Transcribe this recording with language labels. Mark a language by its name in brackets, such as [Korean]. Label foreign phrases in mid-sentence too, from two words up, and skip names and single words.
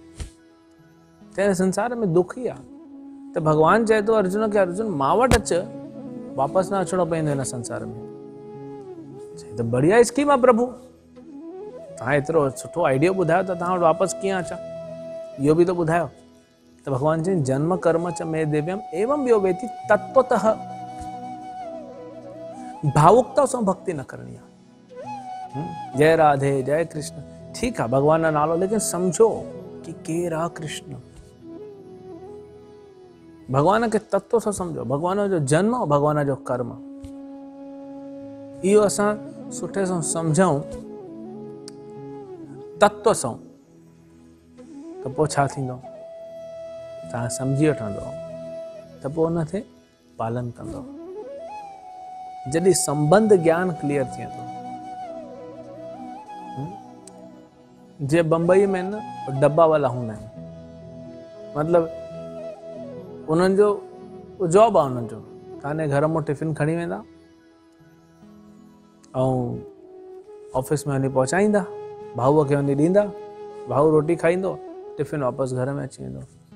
[Sindhi] त हिन संसार में दुख ई आहे। त भॻवानु चए थो अर्जुन खे, अर्जुन मां वटि अचु, वापसि न अचिणो पवंदो हिन संसार में। चई त बढ़िया स्कीम आहे प्रभु, तव्हां एतिरो सुठो आइडियो ॿुधायो त तव्हां वटि वापसि कीअं अचां, इहो बि त ॿुधायो। त भॻवान चई [Sanskrit] जन्म कर्म च मे दिव्यम एवं ॿियो वेति तत्वतः, [Sindhi] भावुकता सां भक्ति न करणी आहे। जय राधे जय कृष्ण, ठीकु आहे भॻवान जो नालो, लेकिन सम्झो कि केरु आहे कृष्ण। भॻवान खे तत्व सां सम्झो, भॻवान जो जन्म ऐं भॻवान जो कर्म, इहो असां सुठे सां सम्झूं तत्व सां, त पोइ छा थींदो, तव्हां सम्झी वठंदो त पोइ उनखे पालन कंदो। जॾहिं संबंध ज्ञान क्लियर थिए थो, जीअं बम्बई में न डब्बा वाला हूंदा आहिनि, मतिलबु उन्हनि जो जॉब आहे, उन्हनि जो तव्हांजे घर मां टिफ़िन खणी वेंदा ऐं ऑफिस में वञी पहुचाईंदा, भाऊअ खे वञी ॾींदा, भाऊ रोटी खाईंदो, टिफ़िन वापसि घर में अची वेंदो।